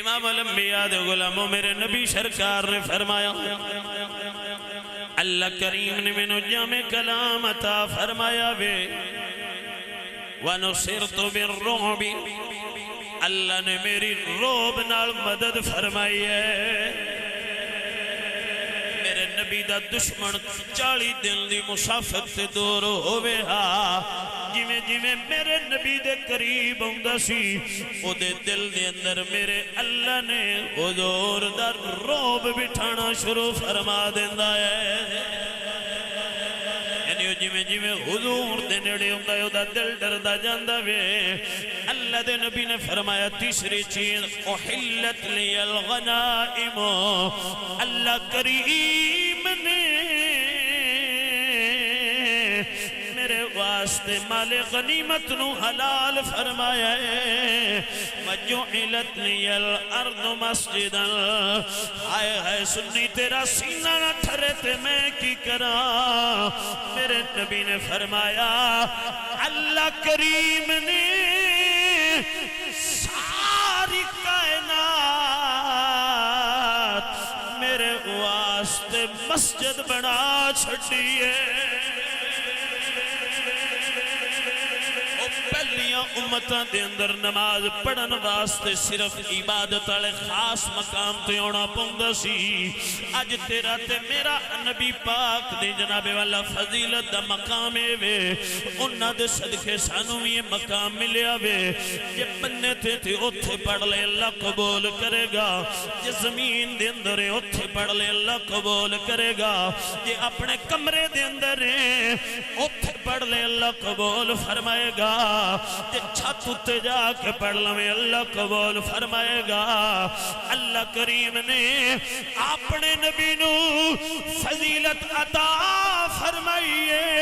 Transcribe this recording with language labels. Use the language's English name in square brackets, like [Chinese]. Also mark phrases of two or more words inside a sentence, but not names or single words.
[Punjabi] امام الانبیاء دے غلاموں میرے نبی سرکار نے فرمایا اللہ کریم نے مینوں جامع کلام عطا فرمایا وے [Arabic] وَنُصِرْتُ بِالرُّعْبِ، [Punjabi] اللہ نے میری روب نال مدد فرمائی ہے۔ میرے نبی دا دشمن 40 دن دی مسافت سے دور ہوئے ہاں، جویں جویں میرے نبی دے قریب ہوندہ سی او دے دل دے اندر میرے اللہ نے حضور دا روب بٹھانا شروع فرما دیندہ ہے۔ یعنی جویں جویں حضور دے نیڑے ہوندہ ہے او دا دل ڈردہ جاندہ وے۔ اللہ دے نبی نے فرمایا تیسری چیز [Arabic] احلت لی الغنائم، [Punjabi] اللہ کریم نے میرے واسطے مال غنیمت نو حلال فرمایا ہے [Arabic] وَجُعِلَتْ لِيَ الْأَرْضُ مَسْجِدًا [Punjabi] ہائے ہائے سنی تیرا سینہ نہ ٹھرے تے میں کی کراں میرے نبی نے فرمایا اللہ کریم نے ساری کائنات میرے واسطے مسجد بنا چھڑیے پہلیاں امتاں دے اندر نماز پڑھن واسطے صرف عبادت والے خاص مقام تے ہونا پوندا سی اج تیرا تے میرا نبی پاک دی جناب والا فضیلت دا مقام ہے وے انہاں دے صدقے سانوں وی مقام ملیا وے جے بننے تے اوتھے پڑھ لے اللہ قبول کرے گا جے زمین دے اندر ہے اوتھے پڑھ لے اللہ قبول کرے گا جے اپنے کمرے دے اندر ہے اوتھے پڑھ لے اللہ قبول فرمائے گا جے چھت اتے جا کے پڑھ لیں اللہ قبول فرمائے گا اللہ کریم نے اپنے نبی نو فضیلت عطا فرمائیے